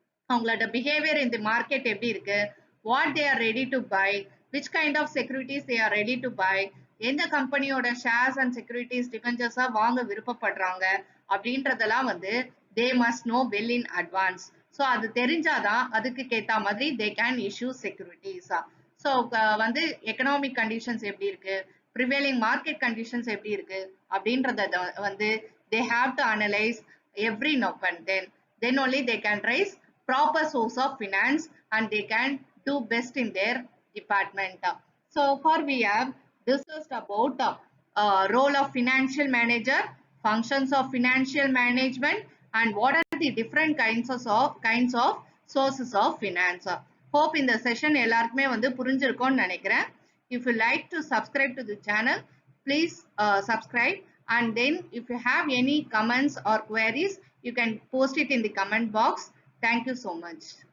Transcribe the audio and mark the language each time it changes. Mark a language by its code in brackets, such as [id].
[ta] அவங்களோட பிஹேவியர் இந்த மார்க்கெட் எப்படி இருக்கு, [en] what they are ready to buy, which kind of securities they are ready to buy, [ta] எந்த கம்பெனியோட ஷேர்ஸ் அண்ட் செக்யூரிட்டிஸ் டிபெஞ்சர்ஸா வாங்க விருப்பப்படுறாங்க அப்படின்றதெல்லாம் வந்து [en] They must know well in advance. [ta] So அது தெரிஞ்சாதான் அதுக்கு கேட்ட மாதிரி [en] They can issue securities. [ta] So வந்து எக்கனாமிக் கண்டிஷன்ஸ் எப்படி இருக்கு, ப்ரிவேலிங் மார்க்கெட் கண்டிஷன்ஸ் எப்படி இருக்கு அப்படின்றத வந்து [en] they have to analyze every now and then only they can raise proper source of finance and they can do best in their department. So far we have discussed about role of financial manager, functions of financial management and what are the different kinds of sources of finance. Hope in the session [ta] எல்லாருக்குமே வந்து புரிஞ்சிருக்கும்னு நினைக்கிறேன். [en] If you like to subscribe to the channel, please subscribe, and then if you have any comments or queries you can post it in the comment box. Thank you so much.